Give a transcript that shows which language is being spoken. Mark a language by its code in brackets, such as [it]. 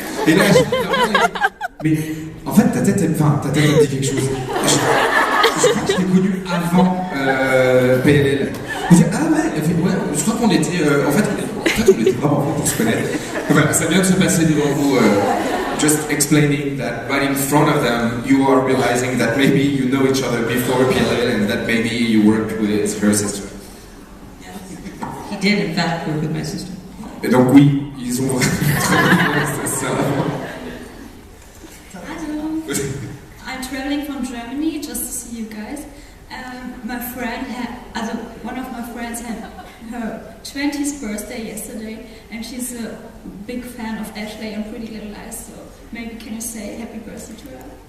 [fr] Et là, mais en fait, ta tête me dit quelque chose. Je crois que je l'ai connu avant PLL. Je dis, ah ouais, je crois qu'on était. En fait, on était vraiment pour se connaître. Voilà, ça vient de se passer devant vous. [en] Just explaining that right in front of them, you are realizing that maybe you know each other before PLL and that maybe you worked with her sister. He did, in fact, work with my sister. [fr] Et donc, oui, ils ont vraiment travaillé avec sa sœur. [en] Hello. I'm traveling from Germany just to see you guys. My friend one of my friends had her 20th birthday yesterday, and she's a big fan of Ashley and Pretty Little Lies. So maybe can you say happy birthday to her?